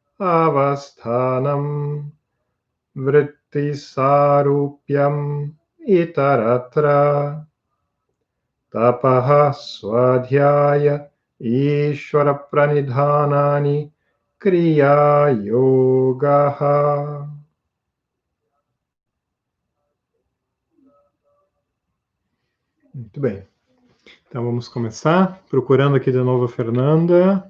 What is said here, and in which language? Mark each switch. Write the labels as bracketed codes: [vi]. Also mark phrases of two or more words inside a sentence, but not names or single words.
[sa] Avasthanam Vritti Sarupyam itaratra tapaha swadhyaya ishvara pranidhanani kriya yogaha. [pt] Muito bem. Então vamos começar procurando aqui de novo a Fernanda.